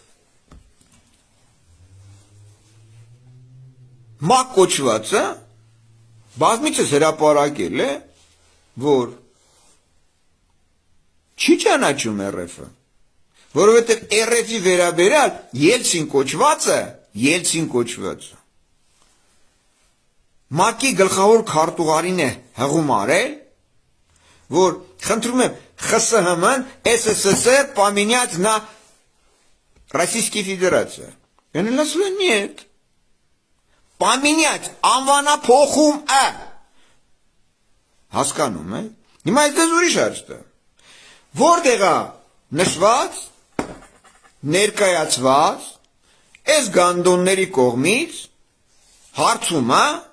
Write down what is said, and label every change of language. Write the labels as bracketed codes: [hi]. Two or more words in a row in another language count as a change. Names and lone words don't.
[hy] ՄԱԿ կոչվածը բազմիցս հրապարակել է, որ չի ճանաչում ՌՖ-ը, որովհետև ՌՖ-ի վերաբերյալ Ելցին կոչվածը, ՄԱԿ-ի գլխավոր քարտուղարին է հղում արել, որ խնդրում եմ ԽՍՀՄ-ն ՍՍՍР [ru] поменять на Российскую Федерацию. Я не сказал нет. [hy] Поменять անվանափոխում է։ Հասկանում եք։ Հիմա այդպես ուրիշ հարցը։ Որտեղ է նշված, ներկայացված այս գանդոնների կողմից հարցումը,